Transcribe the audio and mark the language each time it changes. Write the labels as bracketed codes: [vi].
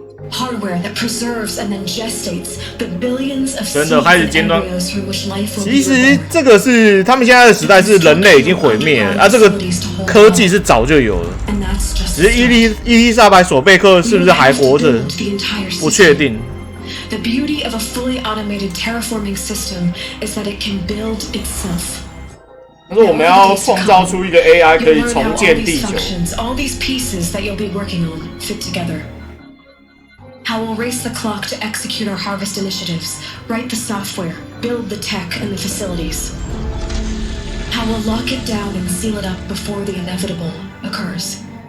[en] Hardware that preserves and then gestates the billions of [zh] 真的开始尖端。 [en] from which life will [zh] 其实这个是他们现在的时代是人类已经毁灭了，这个科技是早就有了，只是伊丽莎白·索贝克是不是还活着，不确定。 [en] The beauty of a fully automated terraforming system is that it can build itself. [zh] 他说我们要创造出一个 AI 可以重建地球。 [en] All these pieces that you'll be working on fit together. How we'll race the clock to execute our harvest initiatives, write the software, build the tech and the facilities. How we'll lock it down and seal it up before the inevitable occurs.